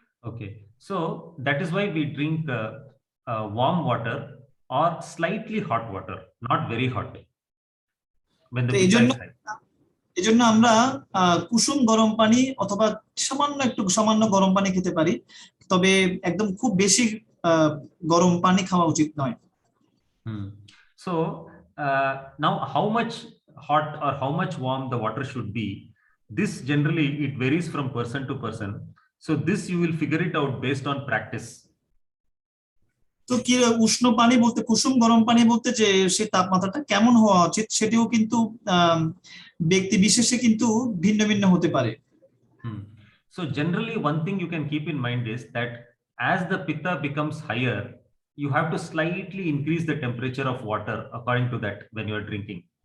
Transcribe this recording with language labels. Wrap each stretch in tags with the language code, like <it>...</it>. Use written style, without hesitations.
<en>Okay, so that is why we drink warm water or slightly hot water, not very hot, when the pitta is high.</en> <bn>এজন্য আমরা কুসুম গরম পানি অথবা সামান্য গরম পানি খেতে পারি, তবে একদম খুব বেশি গরম পানি খাওয়া উচিত নয়।</bn> <en>So now how much hot or how much warm the water should be, this generally it varies from person to person. So this you will figure it out based on practice.</en> <bn>তো কি উষ্ণ পানি বলতে, কুসুম গরম পানি বলতে যে সেই তাপমাত্রাটা কেমন হওয়া উচিত, সেটিও কিন্তু ব্যক্তি বিশেষে কিন্তু ভিন্ন ভিন্ন হতে পারে।</bn> <en>So generally one thing you can keep in mind is that as the pitta becomes higher, you have to slightly increase the temperature of water according to that when you are drinking.</en>